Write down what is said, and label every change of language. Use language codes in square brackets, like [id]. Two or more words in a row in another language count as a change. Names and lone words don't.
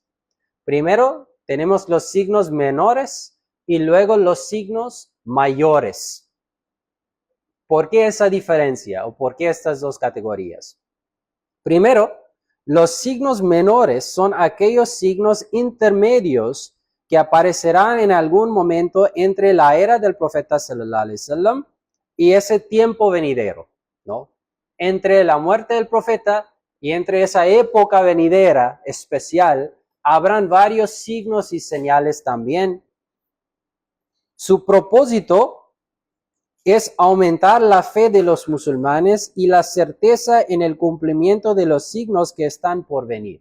[es] Primero, tenemos los signos menores y luego los signos mayores. ¿Por qué esa diferencia o por qué estas dos categorías? Primero, los signos menores son aquellos signos intermedios que aparecerán en algún momento entre la era del profeta [ar] صلى الله عليه وسلم [es] y ese tiempo venidero, ¿no? Entre la muerte del profeta y entre esa época venidera especial habrán varios signos y señales también. Su propósito es aumentar la fe de los musulmanes y la certeza en el cumplimiento de los signos que están por venir.